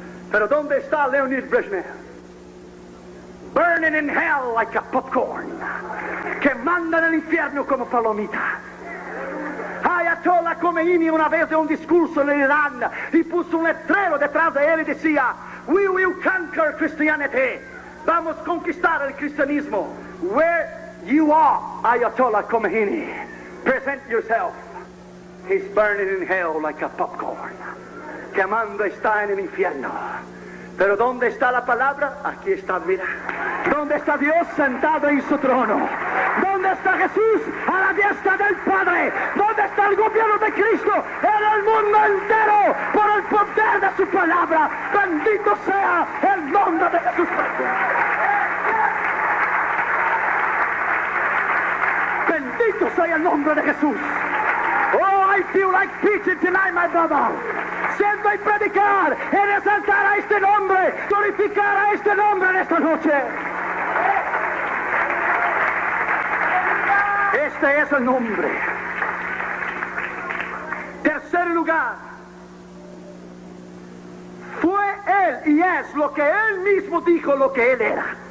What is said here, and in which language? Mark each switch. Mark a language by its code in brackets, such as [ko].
[es] Pero ¿dónde está Leonid Brezhnev? [en] Burning in hell like a popcorn, [es] quemando en el infierno como palomitas. Ayatollah Khomeini una vez de un discurso en Irán y puso un letrero detrás de él y decía: [en] "We will conquer Christianity." [es] Vamos a conquistar el cristianismo. [en] Where you are, Ayatollah Khomeini, present yourself. He's burning in hell like a popcorn. [es] Quemando está en el infierno. Pero ¿dónde está la palabra? Aquí está, mira. ¿Dónde está Dios sentado en su trono? ¿Dónde está Jesús a la diestra del Padre? ¿Dónde está el gobierno de Cristo en el mundo entero por el poder de su palabra? Bendito sea el nombre de Jesús. Bendito sea el nombre de Jesús. [en] Oh, I feel like preaching tonight, my brother. [es] Siento y predicar y resaltar a este nombre, glorificar a este nombre en esta noche. Este es el nombre. Tercer lugar, fue Él y es lo que Él mismo dijo lo que Él era.